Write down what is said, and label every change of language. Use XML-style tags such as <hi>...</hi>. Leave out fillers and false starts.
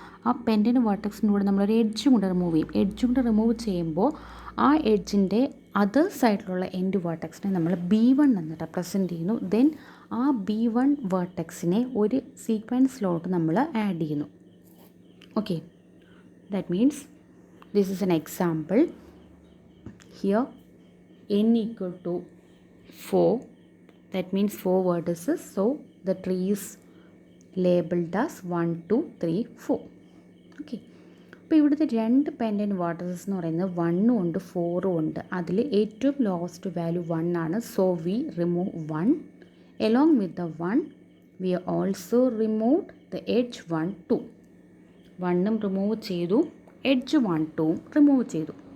<ml>ആ പെൻഡൻറ്റ് വേർട്ടെക്സിൻ്റെ കൂടെ നമ്മളൊരു എഡ്ജും കൂടെ റിമൂവ് ചെയ്യും. എഡ്ജും കൂടെ റിമൂവ് ചെയ്യുമ്പോൾ ആ എഡ്ജിൻ്റെ അതർ സൈഡിലുള്ള എൻഡ് വേർട്ടെക്സിനെ നമ്മൾ B1 എന്ന് റെപ്രസെൻറ്റ് ചെയ്യുന്നു. ദെൻ ആ B1 വേർട്ടെക്സിനെ ഒരു സീക്വൻസിലോട്ട് നമ്മൾ ആഡ് ചെയ്യുന്നു.</ml> <en>Okay, that means this is an example. Here n equal to 4. That means 4 vertices. So the tree is labeled as 1 2 3 4.</en> <ml>Okay, അപ്പോൾ ഇവിടുത്തെ രണ്ട് പെൻഡൻറ്റ് വേർട്ടസസ് എന്ന് പറയുന്നത് 1 ഉണ്ട് 4 ഉണ്ട്. അതിൽ ഏറ്റവും ലോവസ്റ്റ് വാല്യൂ 1 ആണ്.</ml> <en>So we remove 1. Along with the 1 we also removed the edge 1 2.</en> <ml>1ഉം remove ചെയ്തു, എഡ്ജ് 1 2ഉം റിമൂവ് ചെയ്തു.</ml>